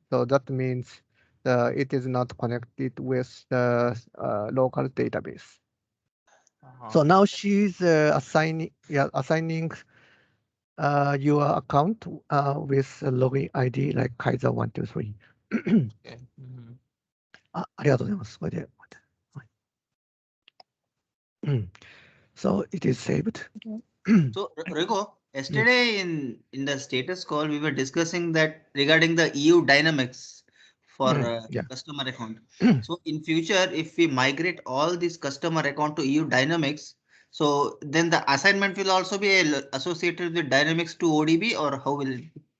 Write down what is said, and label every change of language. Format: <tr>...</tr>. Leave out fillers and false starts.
<en>So that means it is not connected with the local database. So now she's assigning your account with a login ID like Kaiser123. okay. Mhm.</en> <ja>ありがとうございます。それで、はい。</ja> <en>So it is saved. So Raghu, yesterday in the status call we were discussing that regarding the EU dynamics for Yeah. customer account. So in future, if we migrate all these customer account to EU dynamics, so then the assignment will also be associated with dynamics to ODB, or how will it be?</en>